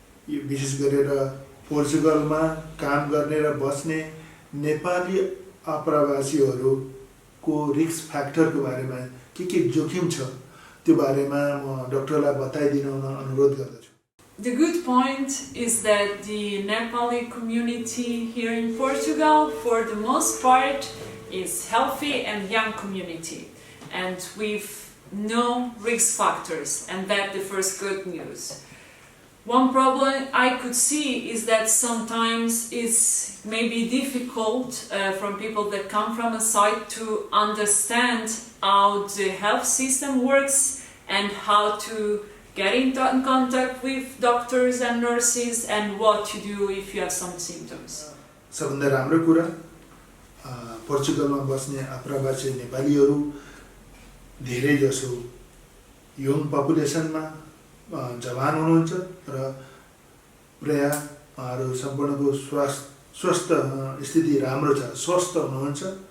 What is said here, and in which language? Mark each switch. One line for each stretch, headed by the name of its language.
Nepali: यो विशेष गरेर पोर्चुगलमा काम गर्ने र बस्ने नेपाली आप्रवासीहरूको रिस्क फ्याक्टरको बारेमा के जोखिम छ त्यो बारेमा म डाक्टरलाई बताइदिन अनुरोध गर्दछु।
English: The good point is that the Nepali community here in Portugal, for the most part, is healthy and young community, and with no risk factors, and that's the first good news. One problem I could see is that sometimes it's maybe difficult from people that come from a site to understand how the health system works and how to get in contact with doctors and nurses and what to do if you have some symptoms.
Nepali: सबभन्दा राम्रो कुरा पोर्चुगलमा बस्ने आप्रवासी नेपालीहरू धेरै जसो young पपुलेसनमा जवान हुनुहुन्छ र प्राय उहाँहरू सम्पूर्णको स्वस्थ स्थिति राम्रो छ, स्वस्थ हुनुहुन्छ।